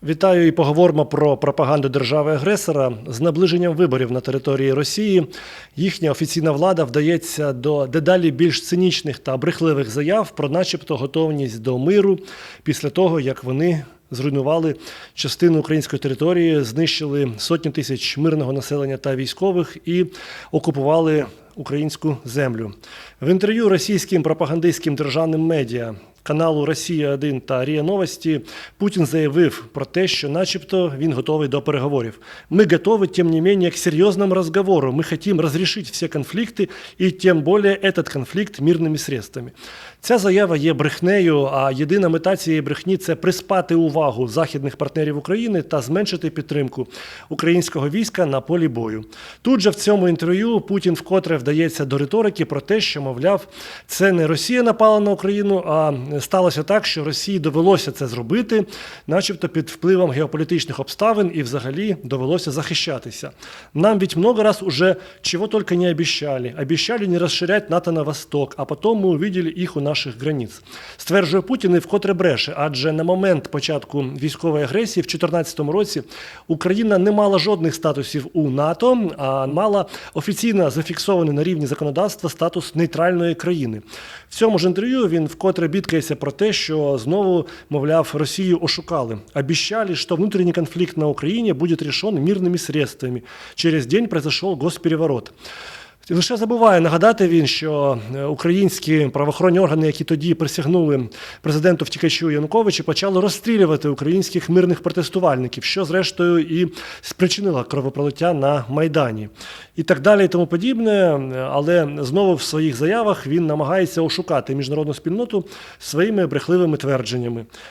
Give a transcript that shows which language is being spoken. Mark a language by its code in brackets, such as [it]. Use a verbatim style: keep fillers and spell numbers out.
[uk] Вітаю і поговоримо про пропаганду держави-агресора. З наближенням виборів на території Росії їхня офіційна влада вдається до дедалі більш цинічних та брехливих заяв про начебто готовність до миру після того, як вони зруйнували частину української території, знищили сотні тисяч мирного населення та військових і окупували українську землю. В інтерв'ю російським пропагандистським державним медіа каналу «Росія один» та «РІА Новості» Путін заявив про те, що начебто він готовий до переговорів. [ru] «Мы готовы, тем не менее, к серьезному разговору. Мы хотим разрешить все конфликты, и тем более этот конфликт мирными средствами». [uk] Ця заява є брехнею, а єдина мета цієї брехні – це приспати увагу західних партнерів України та зменшити підтримку українського війська на полі бою. Тут же в цьому інтерв'ю Путін вкотре вдається до риторики про те, що, мовляв, це не Росія напала на Україну, а сталося так, що Росії довелося це зробити, начебто під впливом геополітичних обставин, і взагалі довелося захищатися. [ru] Нам ведь много раз уже чего только не обещали. Обещали не расширять НАТО на восток, а потом мы увидели их у наших границ. [uk] Стверджує Путін і вкотре бреше, адже на момент початку військової агресії в дві тисячі чотирнадцятому році Україна не мала жодних статусів у НАТО, а мала офіційно зафіксований на рівні законодавства статус нейтральної країни. В цьому ж інтерв'ю він вкотре бідкає про те, що знову, мовляв, Росію ошукали. [ru] Обещали, что внутренний конфликт на Украине будет решен мирными средствами. Через день произошел госпереворот. [uk] Лише забуває нагадати він, що українські правоохоронні органи, які тоді присягнули президенту втікачу Януковичу, почали розстрілювати українських мирних протестувальників, що зрештою і спричинило кровопролиття на Майдані. І так далі, і тому подібне. Але знову в своїх заявах він намагається ошукати міжнародну спільноту своїми брехливими твердженнями.